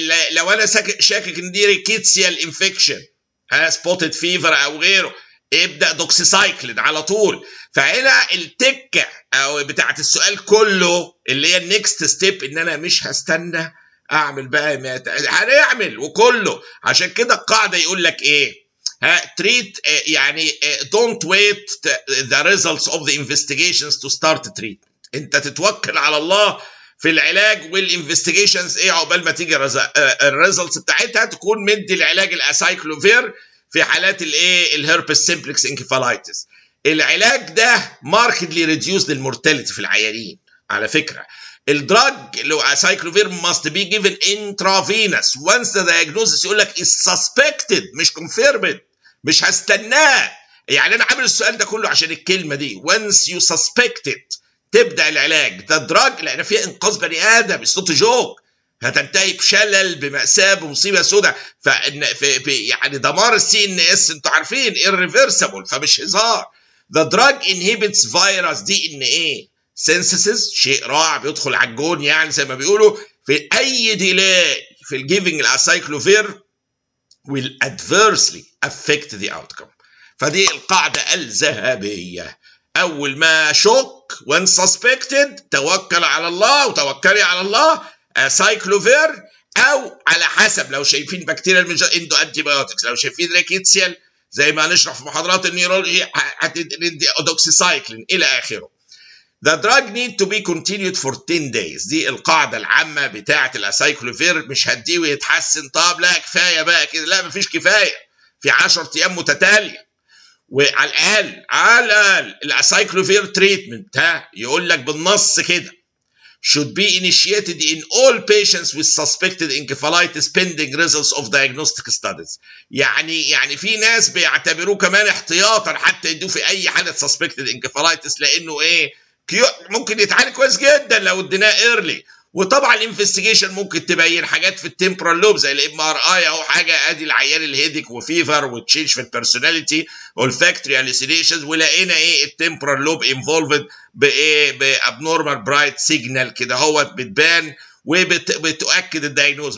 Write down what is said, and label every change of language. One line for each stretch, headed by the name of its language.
Arabic: لو انا شاكك ان دي ريكيتسيال انفكشن، سبوتد فيفر او غيره، ابدا دوكسيسايكلين على طول. فهنا التكه او بتاعت السؤال كله اللي هي النكست ستيب، ان انا مش هستنى اعمل بقى هنعمل وكله. عشان كده القاعده يقول لك treat، يعني
English: don't wait the results of the investigations to start treatment.
Arabic: انت تتوكل على الله في العلاج والانفستيجيشنز عقبال ما تيجي الريزلتس بتاعتها، تكون مدي العلاج الاسايكلوفير في حالات الهربس سيمبلكس انكفالايتس. العلاج ده ماركتلي ريديوس للمورتاليتي في العيانين. على فكره الدراج اللي هو اسايكلوفير
English: must be given intravenous once the diagnosis،
Arabic: يقول لك
English: is suspected
Arabic: مش confirmed. مش هستناه. يعني انا عامل السؤال ده كله عشان الكلمه دي
English: once you suspect it
Arabic: تبدا العلاج. ده دراج لان فيها انقاذ بني ادم، صوت جوك، هتنتهي بشلل، بمأساة، بمصيبه سوداء. في يعني دمار CNS انتوا عارفين irreversible، فمش هزار.
English: The drug inhibits virus DNA synthesis،
Arabic: شيء رائع بيدخل على الجون يعني زي ما بيقولوا. في اي ديلاي في الجيفنج الاسايكلوفير
English: will adversely affect the outcome.
Arabic: فدي القاعدة الذهبية. أول ما شك
English: when suspected
Arabic: توكل على الله وتوكلي على الله، سايكلوفير، أو على حسب لو شايفين بكتيريا اندو أنتي بايوتكس، لو شايفين ريكيتسيال زي ما هنشرح في محاضرات النيورولوجي هتدي دوكسيسايكلين إلى آخره.
English: The drug need to be continued for 10 days.
Arabic: دي القاعدة العامة بتاعة الاسايكلوفير. مش هديه ويتحسن، طب لا كفاية بقى كده، لا مفيش كفاية، في 10 أيام متتالية. وعلى الأقل الاسايكلوفير تريتمنت يقول لك بالنص كده
English: should be initiated in all patients with suspected encephalitis pending results of diagnostic studies.
Arabic: يعني في ناس بيعتبروه كمان احتياطا حتى يدوه في اي حاله
English: suspected encephalitis،
Arabic: لانه ايه ممكن يتعالج كويس جدا لو اديناه early. وطبعا الانفستيجيشن ممكن تبين حاجات في التمبرال لوب زي الMRI اهو، حاجه ادي العيان الهيديك وفيفر وتشينج في البيرسوناليتي والفاكتوري هالوسينيشنز، ولقينا ايه التمبرال لوب انفولفد بايه بابنورمال برايت سيجنال كده هو بتبان وبتؤكد الدايجنوز.